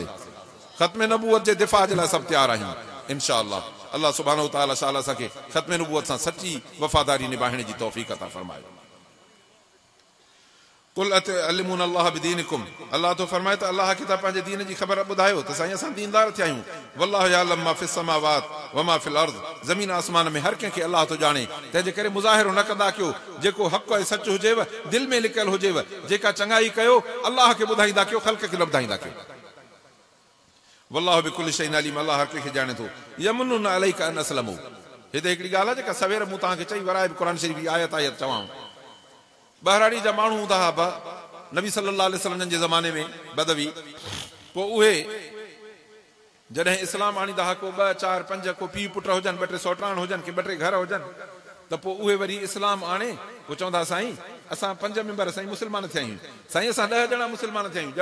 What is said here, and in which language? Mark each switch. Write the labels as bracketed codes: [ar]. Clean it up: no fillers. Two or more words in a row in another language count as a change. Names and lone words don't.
[sd] ख़त्म नबूअत जे दिफ़ा जे लाइ सभु तयारु आहियूं इंशाअल्लाह। अल्लाह [ar] سبحانه وتعالى [sd] शाला असांखे ख़त्म नबूअत सां सची वफ़ादारी निभाइण जी तौफ़ीक़ अता फरमाए। [ar] قل أتعلمون الله بدينكم, [sd] अल्लाह तो फरमाए त अल्लाह खे तव्हां पंहिंजे दीन जी ख़बर ॿुधायो त साईं असां दीनदार थिया आहियूं। [ar] والله يعلم ما في السماوات وما في الأرض, [sd] ज़मीन आसमान में हर कंहिंखे अल्लाह तो ॼाणे। तंहिंजे करे मुज़ाहिरो न कंदा कयो। जेको हक़ ऐं सच हुजेव, दिलि में लिकियल हुजेव, जेका चङाई कयो अल्लाह खे ॿुधाईंदा कयो, ख़ल्क़ खे न ॿुधाईंदा कयो। [ar] والله بكل شيء عليم, [sd] अल्लाह हर कंहिंखे ॼाणे थो। [ar] يمنون عليك أن أسلموا, [sd] हिते हिकिड़ी ॻाल्हि आहे जेका सवेर मूं तव्हांखे चई वराए क़ुर शरीफ़ जी आयत चवां। ॿाहिराड़ी जा माण्हू हूंदा हुआ नबी [ar] صلى الله عليه وسلم [sd] जे ज़माने में बदवी, पोइ उहे जॾहिं इस्लाम आणींदा हुआ, को 2, 4, 5 को पीउ पुट हुजनि, 2 टे सौटाण हुजनि, की 2 टे घर हुजनि, त पोइ उहे वरी इस्लाम आणे पोइ चवंदा साईं असां 5 मेंबर साईं मुस्लमान थिया आहियूं, साईं असां 10 ॼणा मुस्लमान थिया आहियूं।